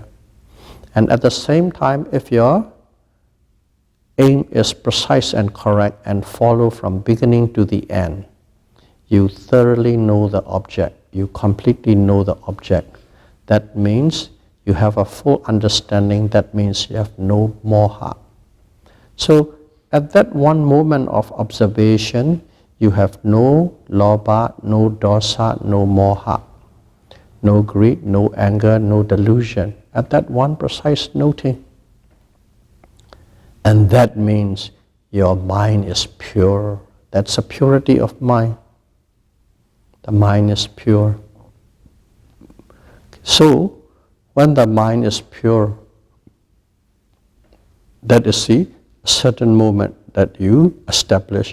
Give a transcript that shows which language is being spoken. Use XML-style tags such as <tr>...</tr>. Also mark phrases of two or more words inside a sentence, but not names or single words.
<en>And at the same time, if your aim is precise and correct and follow from beginning to the end, you thoroughly know the object. You completely know the object. That means you have a full understanding. That means you have no moha. So at that one moment of observation, you have no lobha, no dosa, no moha. no greed, no anger, no delusion, at that one precise noting. And that means your mind is pure. That's a purity of mind. The mind is pure. So, when the mind is pure, that is the certain moment that you establish.</en>